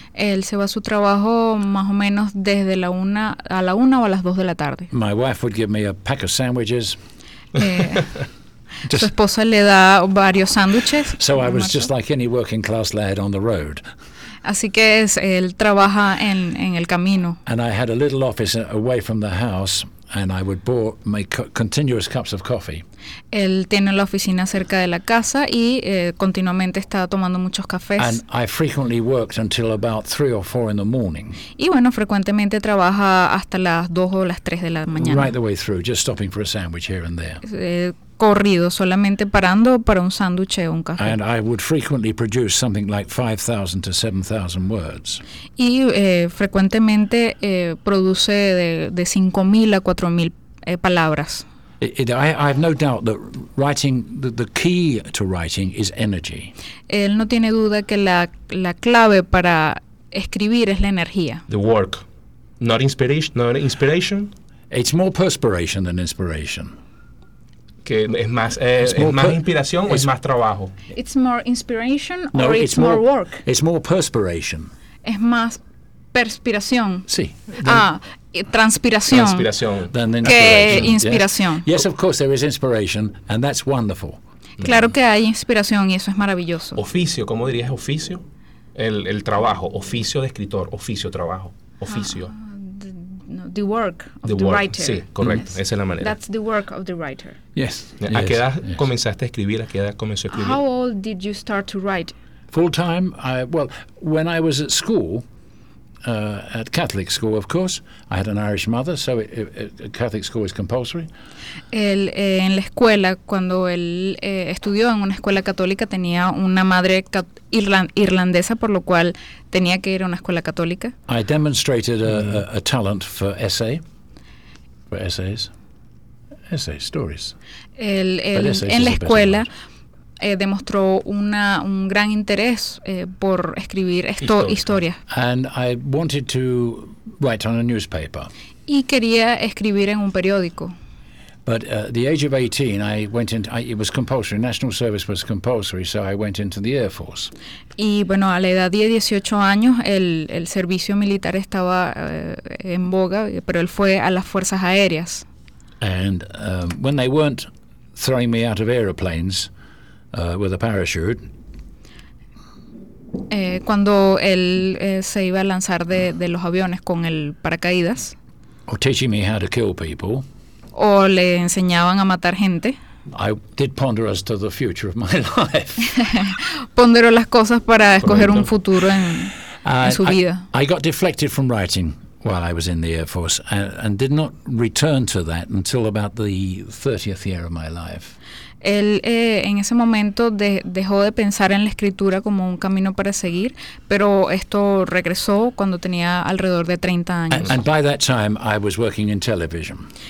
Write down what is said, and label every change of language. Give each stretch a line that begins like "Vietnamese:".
Spanish: Él se va a su trabajo más o menos desde la una a la una o a las dos de la tarde.
English: My wife would give me a pack of sandwiches.
Spanish: Su esposa le da varios sándwiches.
English: So I was just like any working class lad on the road.
Spanish: Así que es, él trabaja en el camino.
English: And I had a little office away from the house, and I would make continuous cups of coffee.
Spanish: Él tiene la oficina cerca de la casa y continuamente está tomando muchos cafés.
English: And I frequently worked until about 3 or 4 in the morning.
Spanish: Y bueno, frecuentemente trabaja hasta las 2 o las 3 de la mañana.
English: Right the way through, just stopping for a sandwich here and there.
Spanish: Corrido, solamente parando para un sándwich o un café.
English: And I would frequently produce something like 5,000 to 7,000 words.
Spanish: Y frecuentemente produce de 5,000 a 4,000 palabras.
English: I have no doubt that writing, the key to writing is energy.
Spanish: Él no tiene duda que la clave para escribir es la energía.
English: The work, not inspiration. It's more perspiration than inspiration.
Spanish: Que es más, es más inspiración o es más trabajo.
English: It's more inspiration or it's more work. It's more perspiration.
Spanish: Es más perspiración. Sí. Transpiración. Transpiración.
English: Than inspiration.
Spanish: Que inspiración.
English: Yes. Yes, of course there is inspiration and that's wonderful.
Spanish: Claro que hay inspiración y eso es maravilloso. Oficio, ¿cómo dirías oficio? El trabajo, oficio de escritor, oficio, trabajo, oficio.
English: The work of the writer.
Spanish: Sí, correcto. Yes. Esa es la manera.
English: That's the work of the writer. Yes.
Spanish: ¿A qué edad comenzaste a escribir? ¿A qué edad comenzó a escribir?
English: How old did you start to write? Full time. When I was at school, at Catholic school, of course, I had an Irish mother, so a Catholic school is compulsory.
Spanish: En la escuela, cuando él estudió en una escuela católica, tenía una madre irlandesa, por lo cual tenía que ir a una escuela católica.
English: I demonstrated a talent for essays, stories.
Spanish: En la escuela demostró un gran interés por escribir historias.
English: And I wanted to write on a newspaper.
Spanish: Y quería escribir en un periódico.
English: But at the age of 18, I went into, it was compulsory, national service was compulsory, so I went into the Air Force.
Spanish: Y bueno, a la edad de 18 años, el servicio militar estaba en boga, pero él fue a las Fuerzas Aéreas.
English: And when they weren't throwing me out of aeroplanes with a parachute,
Spanish: cuando él se iba a lanzar de los aviones con el paracaídas,
English: or teaching me how to kill people,
Spanish: o le enseñaban a matar gente,
English: I did ponder as to the future of my life.
Spanish: Ponderó las cosas para escoger un futuro en su vida.
English: I got deflected from writing while I was in the Air Force and did not return to that until about the 30th year of my life.
Spanish: Él en ese momento dejó de pensar en la escritura como un camino para seguir, pero esto regresó cuando tenía alrededor de 30 años.
English: And by that time I was working in television.